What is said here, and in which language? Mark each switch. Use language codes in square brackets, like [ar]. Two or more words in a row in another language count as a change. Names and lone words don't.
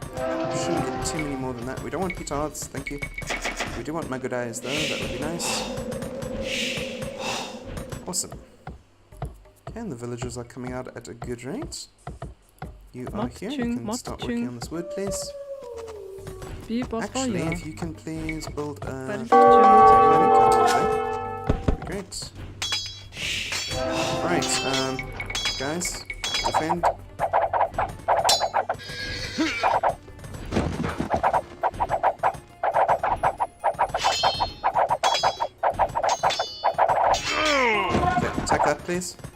[en] We shouldn't get too many more than that. We don't want petards, thank you. We do want magodais though, that would be nice. Awesome. Okay, and the villagers are coming out at a good rate. You are here, you can start working on this wood, please. [mn] Би болоо [en] Actually, [mn] яа. [en] if you can please build a [mn] Барилга чин. [en] mining company there, that'd be great. Alright, guys, defend. Okay, attack that, please.